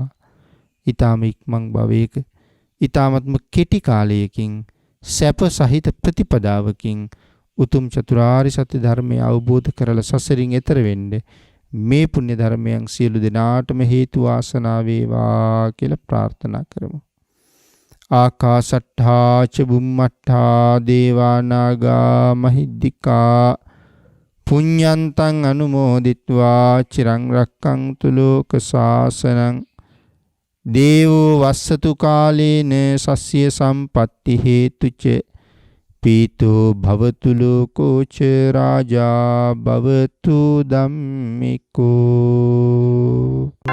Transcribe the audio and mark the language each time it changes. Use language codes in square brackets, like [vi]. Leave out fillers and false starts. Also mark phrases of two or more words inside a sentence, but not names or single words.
[si] ඊ타ම ඉක්මන් භවයක ඊ타මත්ම කෙටි කාලයකින් සැප සහිත ප්‍රතිපදාවකින් උතුම් චතුරාර්ය සත්‍ය ධර්මය අවබෝධ කරලා සසරින් එතර වෙන්න මේ පුණ්‍ය ධර්මයන් සියලු දෙනාටම හේතු වාසනා වේවා කියලා ප්‍රාර්ථනා කරමු. [pi] ආකාශට්ඨා ච බුම්මට්ඨා දේවා නාග මහිද්దికා පුඤ්ඤන්තං අනුමෝදිත්වා චිරං රක්ඛන්තු ලෝක ශාසනං දේවෝ වස්සතු කාලේන සස්ය සම්පatti හේතුච පීතෝ භවතු ලෝකෝ ච රාජා භවතු ධම්මිකෝ.